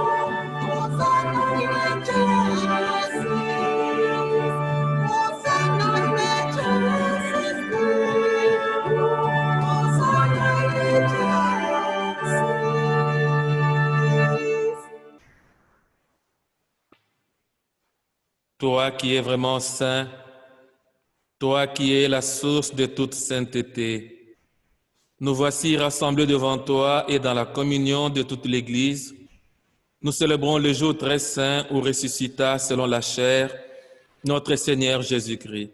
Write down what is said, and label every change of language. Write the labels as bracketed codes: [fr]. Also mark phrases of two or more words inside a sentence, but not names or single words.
[la] Hosanna in excelsis. Hosanna in excelsis Deo. Hosanna in excelsis. [fr] Toi qui es vraiment saint, toi qui es la source de toute sainteté, nous voici rassemblés devant toi et dans la communion de toute l'Église. Nous célébrons le jour très saint où ressuscita selon la chair notre Seigneur Jésus-Christ.